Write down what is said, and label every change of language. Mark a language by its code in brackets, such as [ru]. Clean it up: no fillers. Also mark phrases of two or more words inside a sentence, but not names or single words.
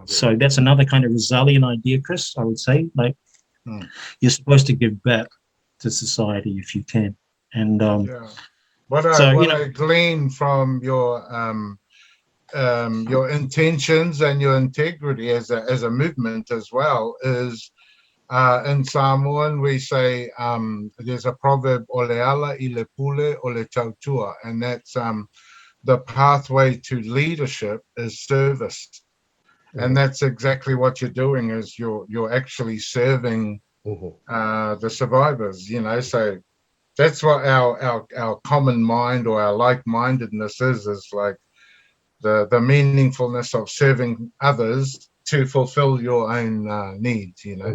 [en] So that's another kind of Rizalian idea, Chris, I would say. Like, you're supposed to give back to society if you can. And Yeah. What so, I glean from your intentions and your integrity as a movement as well is, in Samoan we say, there's a proverb, [sm] ole ala I le pule o le tautua, [en] and that's the pathway to leadership is service. And Mhm. that's exactly what you're doing, is you're actually serving Mhm. the survivors, so that's what our common mind or our like-mindedness is like, the meaningfulness of serving others to fulfill your own needs.